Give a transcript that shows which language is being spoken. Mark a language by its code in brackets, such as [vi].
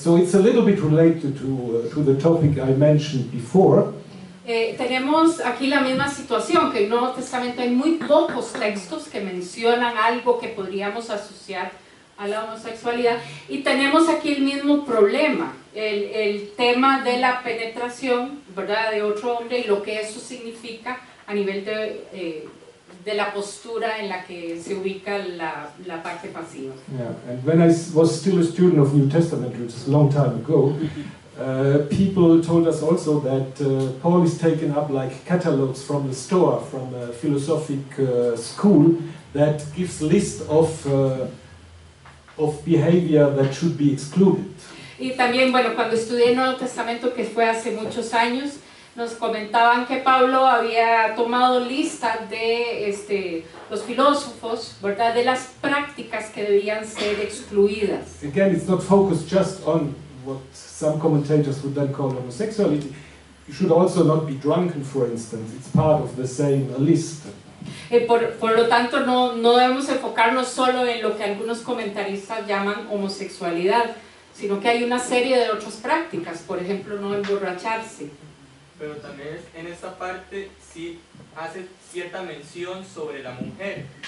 [en] So it's a little bit related to the topic I mentioned before. [es] Tenemos aquí la misma situación, que en el Nuevo Testamento hay muy pocos textos que mencionan algo que podríamos asociar a la homosexualidad, y tenemos aquí el mismo problema, el tema de la penetración, ¿verdad?, de otro hombre, y lo que eso significa a nivel de la postura en la que se ubica la parte pasiva. [en] Yeah, and when I was still a student of New Testament, which is a long time ago, people told us also that Paul is taken up like catalogs from the store, from a philosophic school that gives list of behavior that should be excluded. [es] Y también, bueno, cuando estudié el Nuevo Testamento, que fue hace muchos años, nos comentaban que Pablo había tomado listas de los filósofos, ¿verdad?, de las prácticas que debían ser excluidas. [en] Again, it's not focused just on what some commentators would then call homosexuality. You should also not be drunken, for instance. It's part of the same list. [es] Por lo tanto, no debemos enfocarnos solo en lo que algunos comentaristas llaman homosexualidad, sino que hay una serie de otras prácticas, por ejemplo, no emborracharse. Pero también en esta parte sí hace cierta mención sobre la mujer.